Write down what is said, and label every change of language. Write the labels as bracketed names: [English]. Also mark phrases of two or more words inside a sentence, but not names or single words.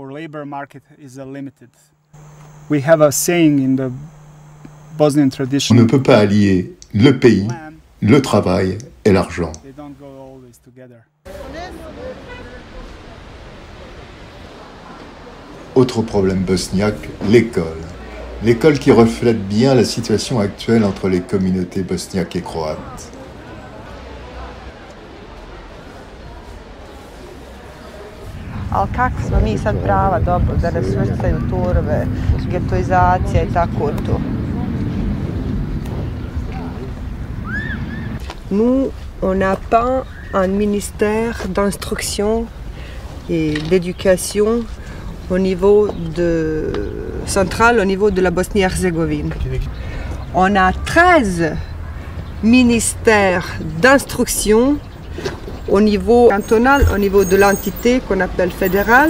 [French] On ne peut pas allier le pays, le travail et l'argent. Autre problème bosniaque, l'école. L'école qui reflète bien la situation actuelle entre les communautés bosniaques et croates. [Bosnian] Ali kako smo mi sad prava, dobro, da nas svrstaju turbe, getoizacija I tako to. [French] Nous, on n'a pas un ministère d'instruction et d'éducation au niveau central, au niveau de la Bosnie-Herzégovine. On a 13 ministères d'instruction au niveau cantonal, au niveau de l'entité qu'on appelle fédérale.